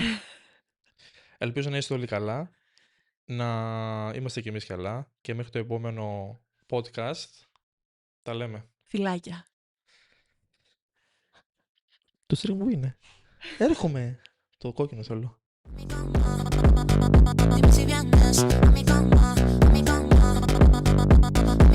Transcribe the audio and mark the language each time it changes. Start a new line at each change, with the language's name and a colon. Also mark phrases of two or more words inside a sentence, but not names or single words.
Greek: Ελπίζω να είστε όλοι καλά, να είμαστε κι εμείς καλά και μέχρι το επόμενο podcast τα λέμε. Φιλάκια. Το stream μου είναι. Έρχομαι. Το κόκκινο θέλω.
Spanish: Dime si vienes a mi cama, a mi cama.